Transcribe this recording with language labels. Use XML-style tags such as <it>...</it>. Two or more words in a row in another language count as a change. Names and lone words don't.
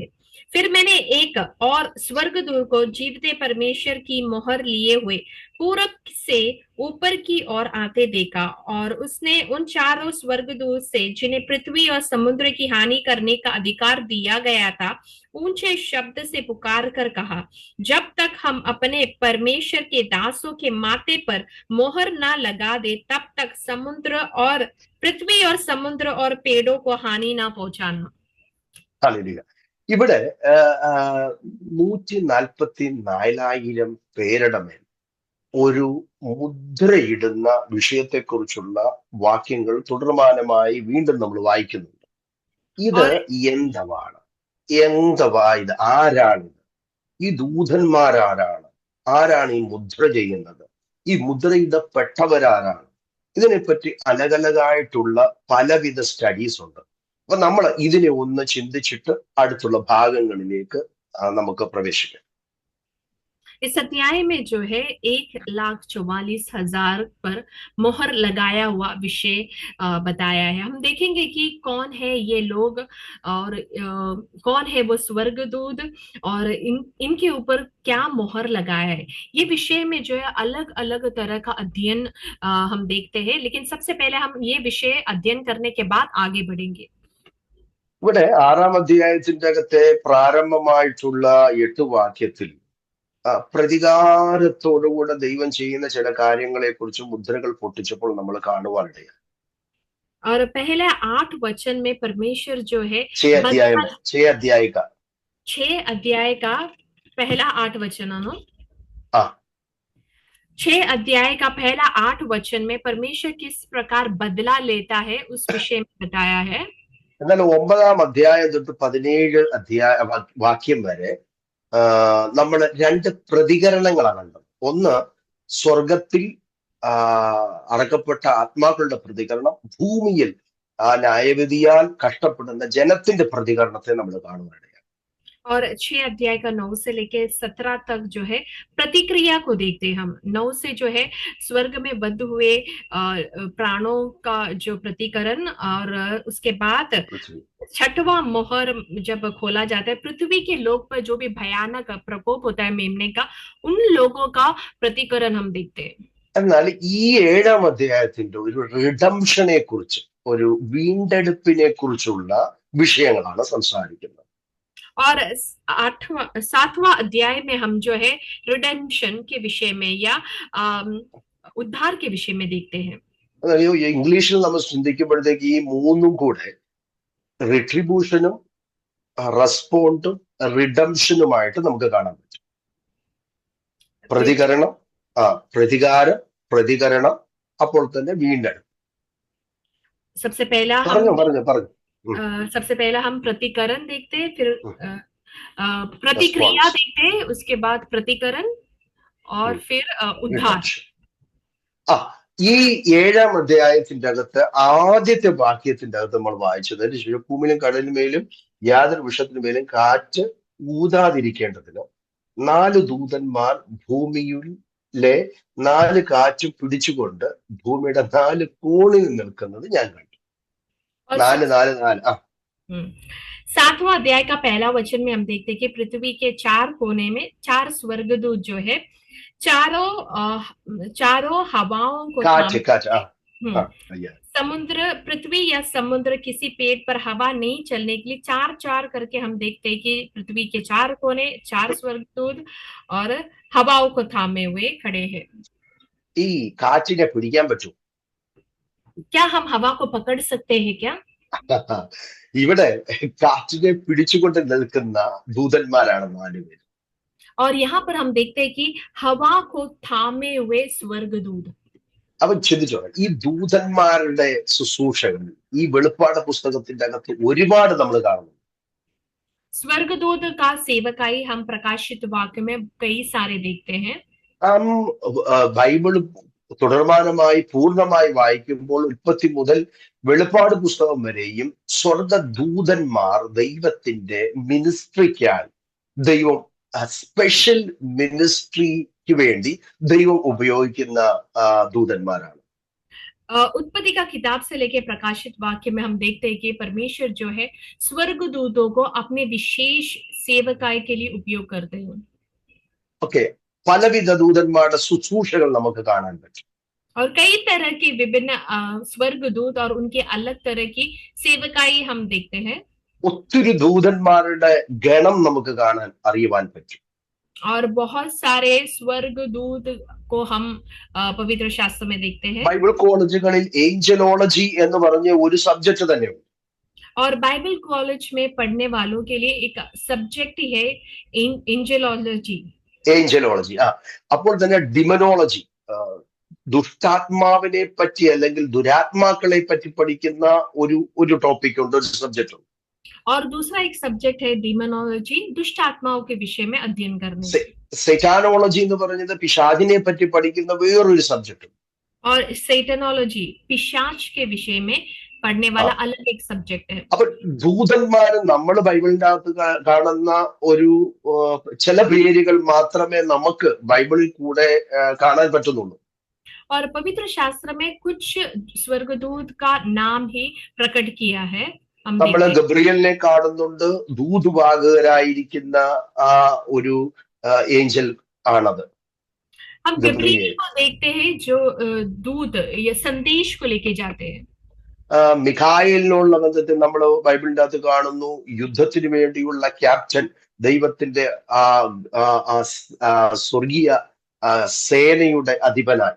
<hi>फिर मैंने एक और स्वर्गदूत को जीवते परमेश्वर की मोहर लिए हुए पूरब से ऊपर की ओर आते देखा और उसने उन चारों स्वर्गदूत से जिन्हें पृथ्वी और समुद्र की हानि करने का अधिकार दिया गया था ऊंचे शब्द से पुकार कर कहा, जब तक हम अपने परमेश्वर के दासों के माथे पर मोहर ना लगा दे तब तक समुद्र और पृथ्वी और समुद्र और पेड़ों को हानि ना पहुंचाना.</hi> <ml>ഇവിടെ 144,000 പേരുടെ മേൽ ഒരു മുദ്രയിടുന്ന വിഷയത്തെക്കുറിച്ചുള്ള വാക്യങ്ങൾ തുടർമാനമായി വീണ്ടും നമ്മൾ വായിക്കുന്നുണ്ട്. ഇത് എന്തവാ ഇത്? ആരാണിത്? ഈ ദൂതന്മാരാരാണ്? ആരാണ് ഈ മുദ്ര ചെയ്യുന്നത്? ഈ മുദ്രയിടപ്പെട്ടവരാരാണ്? ഇതിനെപ്പറ്റി അലകലകായിട്ടുള്ള പലവിധ സ്റ്റഡീസ് ഉണ്ട്. അപ്പൊ നമ്മൾ ഇതിനെ ഒന്ന് ചിന്തിച്ചിട്ട് അടുത്തുള്ള ഭാഗങ്ങളിലേക്ക് നമുക്ക് പ്രവേശിക്കാം.</ml> <hi>इस अध्याय में जो है 1,44,000 पर मोहर लगाया हुआ विषय बताया है. हम देखेंगे कि कौन है ये लोग और कौन है वो स्वर्गदूत और इनके ऊपर क्या मोहर लगाया है. ये विषय में जो है अलग अलग तरह का अध्ययन हम देखते हैं, लेकिन सबसे पहले हम ये विषय अध्ययन करने के बाद आगे बढ़ेंगे.</hi> <ml>ഇവിടെ 6-ാം അധ്യായത്തിന്റെ അകത്തെ പ്രാരംഭമായിട്ടുള്ള 8 വാക്യത്തിൽ പ്രതികാരത്തോടുകൂടെ ദൈവം ചെയ്യുന്ന ചില കാര്യങ്ങളെ കുറിച്ച് മുദ്രകൾ പൊട്ടിച്ചപ്പോൾ നമ്മൾ കാണുവാനിടയാണ്.</ml> <hi>और पहले 8 वचन में परमेश्वर जो है 6 अध्याय का पहला 8 वचन 6 अध्याय का पहला 8 वचन में परमेश्वर किस प्रकार बदला लेता है उस विषय में बताया है.</hi> <ml>എന്നാൽ 9-ാം അധ്യായം തൊട്ട് 17 വാക്യം വരെ നമ്മൾ 2 പ്രതികരണങ്ങളാണ് കണ്ടത്. ഒന്ന്, സ്വർഗത്തിൽ അടക്കപ്പെട്ട ആത്മാക്കളുടെ പ്രതികരണം, ഭൂമിയിൽ ന്യായവിധിയാൽ കഷ്ടപ്പെടുന്ന ജനത്തിന്റെ പ്രതികരണത്തെ നമ്മൾ കാണുവാനിടയാണ്.</ml> <hi>और 6 अध्याय का 9 से लेकर 17 तक जो है प्रतिक्रिया को देखते हैं हम. 9 से जो है स्वर्ग में बद्ध हुए प्राणों का जो प्रतिकरण और उसके बाद 6वां मोहर जब खोला जाता है पृथ्वी के लोग पर जो भी भयानक प्रकोप होता है मेमने का, उन लोगों का प्रतिकरण हम देखते हैं.</hi> <ml>എന്നാൽ ഈ 7-ാം അധ്യായത്തിന്റെ ഒരു റിഡംഷനെ കുറിച്ച്, ഒരു വീണ്ടെടുപ്പിനെ കുറിച്ചുള്ള വിഷയങ്ങളാണ് സംസാരിക്കുന്നത്.</ml> <hi>और 7वां अध्याय में हम जो है रिडेम्पशन के विषय में या उद्धार के विषय में देखते हैं.</hi> <ml>ഇംഗ്ലീഷിൽ നമ്മൾ ചിന്തിക്കുമ്പോഴത്തേക്ക് ഈ മൂന്നും കൂടെ റിട്രിബ്യൂഷനും റെസ്പോണ്ടും റിഡംഷനുമായിട്ട് നമുക്ക് കാണാൻ പറ്റും. പ്രതികരണം, അപ്പോൾ തന്നെ വീണ്ടെടുപ്പ്.</ml> <hi>सबसे पहला हम प्रतिकरण देखते हैं, फिर प्रतिक्रिया देखते हैं, उसके बाद प्रतिकरण और फिर उद्धार.</hi> <ml>ആ ഈ 7-ാം അധ്യായത്തിന്റെ അകത്ത് ആദ്യത്തെ വാക്യത്തിന്റെ അകത്ത് നമ്മൾ വായിച്ചത് ഭൂമിയിലും കടലിന്മേലും യാതൊരു വൃക്ഷത്തിനുമേലും കാറ്റ് ഊതാതിരിക്കേണ്ടതിന് 4 ദൂതന്മാർ ഭൂമിയിലെ 4 കാറ്റും പിടിച്ചുകൊണ്ട് ഭൂമിയുടെ 4 കോണിൽ നിൽക്കുന്നത് ഞാൻ കണ്ടു.</ml> <hi>और 4 4 4 ആ 7वां अध्याय का पहला वचन में हम देखते हैं कि पृथ्वी के 4 कोने में 4 स्वर्गदूत जो है चारों हवाओं को</hi> <ml>കാറ്റ് കാറ്റ് ആ हम्म, yeah.</ml> <hi>समुद्र पृथ्वी या समुद्र किसी पेड़ पर हवा नहीं चलने के लिए 4 4 करके हम देखते हैं कि पृथ्वी के 4 कोने 4 स्वर्गदूत और हवाओं को थामे हुए खड़े हैं.</hi> <ml>ഈ കാറ്റിനെ പിടിക്കാൻ പറ്റും?</ml> <hi>क्या हम हवा को पकड़ सकते हैं क्या?</hi> <ml>ഇവിടെ കാറ്റിനെ പിടിച്ചുകൊണ്ട് നിൽക്കുന്ന ദൂതന്മാരാണ് 4 പേര്.</ml> <hi>और यहाँ पर हम देखते हैं कि हवा को थामे हुए स्वर्गदूत.</hi> <ml>അവൻ ചിന്തിച്ചോ, ഈ ദൂതന്മാരുടെ ശുശ്രൂഷകൾ ഈ വെളിപ്പാട് പുസ്തകത്തിന്റെ അകത്ത് ഒരുപാട് നമ്മൾ കാണുന്നു.</ml> <hi>स्वर्गदूत का सेवकाई हम प्रकाशित वाक्य में कई सारे देखते हैं.</hi> <ml>ബൈബിൾ തുടർമാനമായി പൂർണ്ണമായി വായിക്കുമ്പോൾ ഉൽപ്പത്തി മുതൽ വെളിപ്പാട് പുസ്തകം വരെയും സ്വർഗദൂതന്മാർ ദൈവത്തിന്റെ മിനിസ്ട്രിക്കായി ദൈവം</ml> <en>special ministry</en> <ml>വേണ്ടി ദൈവം ഉപയോഗിക്കുന്ന ദൂതന്മാരാണ്.</ml> <hi>उत्पत्ति का किताब से लेके प्रकाशित वाक्य में हम देखते हैं कि परमेश्वर जो है स्वर्गदूतों को अपने विशेष सेवकाई के लिए उपयोग करते हैं.</hi> <ml>ഓക്കെ, പലവിധ ദൂതന്മാരുടെ ശുശ്രൂഷകൾ നമുക്ക് കാണാൻ പറ്റും.</ml> <hi>और कई तरह के विभिन्न स्वर्गदूत और उनके अलग तरह की सेवकाई हम देखते हैं.</hi> <ml>ഒത്തിരി ദൂതന്മാരുടെ ഗണം നമുക്ക് കാണാൻ അറിയുവാൻ പറ്റും.</ml> <hi>और बहुत सारे स्वर्गदूत को हम पवित्र शास्त्र में देखते हैं.</hi> <ml>ബൈബിൾ കോളേജുകളിൽ ഏഞ്ചലോളജി എന്ന് പറഞ്ഞ ഒരു സബ്ജക്ട് തന്നെയുണ്ട്.</ml> <hi>और</hi> <en>Bible college</en> <hi>में पढ़ने वालों के लिए एक सब्जेक्ट है एंजेलॉलजी.</hi> <ml>ഏഞ്ചലോളജി അപ്പോൾ തന്നെ ഡിമനോളജി, ദുഷ്ടാത്മാവിനെ പറ്റി അല്ലെങ്കിൽ ദുരാത്മാക്കളെ പറ്റി പഠിക്കുന്ന ഒരു ടോപ്പിക് ഉണ്ട്, ഒരു സബ്ജക്ട് ഉണ്ട്.</ml> <hi>और दूसरा एक सब्जेक्ट है डीमोनोलॉजी, दुष्ट आत्माओं के विषय में अध्ययन करने.</hi> <ml>സെറ്റാനോളജി എന്ന് പറയുന്നത് പിശാചിനെ പറ്റി പഠിക്കുന്ന വേറൊരു സബ്ജക്ട് ഉണ്ട്.</ml> <hi>और सेटनोलॉजी पिशाच के विषय में पढ़ने वाला अलग एक सब्जेक्ट है.</hi> <ml>അപ്പൊ ദൂതന്മാര് നമ്മൾ ബൈബിളിന്റെ അകത്ത് കാണുന്ന ഒരു ചില പേരുകൾ മാത്രമേ നമുക്ക് ബൈബിളിൽ കൂടെ കാണാൻ പറ്റുന്നുള്ളൂ.</ml> <hi>और पवित्र शास्त्र में कुछ स्वर्गदूत का नाम ही प्रकट किया है.</hi> <ml>നമ്മൾ ഗബ്രിയലിനെ കാണുന്നുണ്ട്, ദൂതുവാഹകരായിരിക്കുന്ന ആ ഒരു ഏഞ്ചൽ ആണത്.</ml> <hi>हम गब्रिएल को देखते हैं जो दूत या संदेश को लेके जाते हैं.</hi> <ml>മിഖായേലിനുള്ള ബന്ധത്തിൽ നമ്മൾ ബൈബിളിന്റെ അകത്ത് കാണുന്നു, യുദ്ധത്തിന് വേണ്ടിയുള്ള ക്യാപ്റ്റൻ, ദൈവത്തിന്റെ സ്വർഗീയ സേനയുടെ അധിപനായി.</ml>